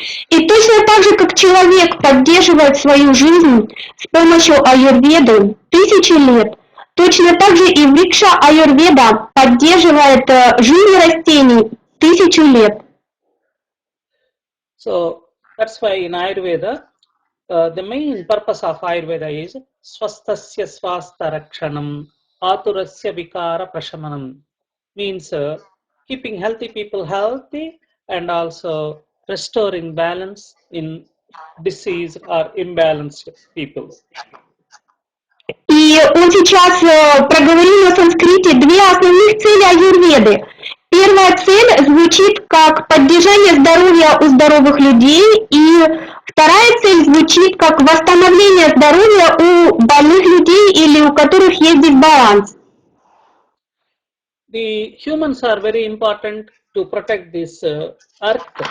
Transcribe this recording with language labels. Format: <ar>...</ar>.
<ru>И точно так же, как человек поддерживает свою жизнь с помощью аюрведы тысячи лет, точно так же и врикша аюрведа поддерживает жизнь растений тысячу лет.</ru> <en>So that's why in Ayurveda, the main purpose of Ayurveda is</en> <sa>swastasya swasta rakshanam aturasya vikara prashamanam,</sa> <en>means keeping healthy people healthy and also restoring balance in disease or imbalanced people.</en> <ru>И он сейчас проговорил на санскрите две основных цели аюрведы. Первая цель звучит как поддержание здоровья у здоровых людей, и вторая цель звучит как восстановление здоровья у больных людей или у которых есть дисбаланс.</ru> <en>The humans are very important to protect this earth.</en>